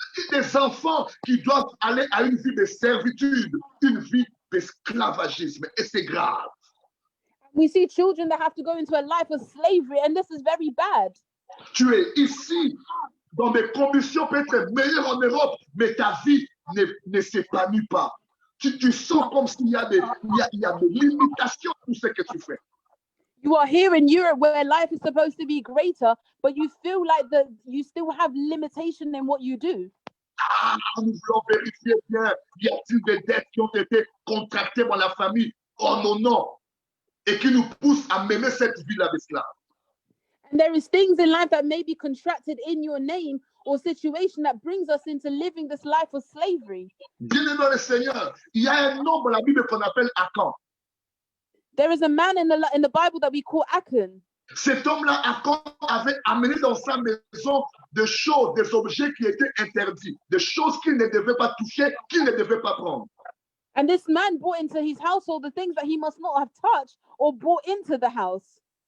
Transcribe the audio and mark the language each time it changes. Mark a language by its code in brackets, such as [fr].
[fr] Des enfants qui doivent aller à une vie de servitude, une vie d'esclavagisme. Et c'est grave. [en] We see children that have to go into a life of slavery, and this is very bad. [fr] Tu es ici dans des conditions peut-être meilleures en Europe, mais ta vie ne s'épanouit pas. Tu sens comme s'il y a des limitations pour ce que tu fais. [en] You are here in Europe where life is supposed to be greater, but you feel like you still have limitation in what you do. [fr] Ah, nous voulons vérifier bien, y a-t-il des dettes qui ont été contractées dans la famille en nos noms et qui nous poussent à mener cette vie-là d'esclave. [en] And there is things in life that may be contracted in your name or situation that brings us into living this life of slavery. [fr] Bien-aimé dans le Seigneur, il y a un homme dans la Bible qu'on appelle Achan. [en] There is a man in the Bible that we call Achan. [fr] Cet homme-là, Achan, avait amené dans sa maison des choses, des objets qui étaient interdits, des choses qu'il ne devait pas toucher, qu'il ne devait pas prendre. [en] And this man brought into his household the things that he must not have touched or brought into the house.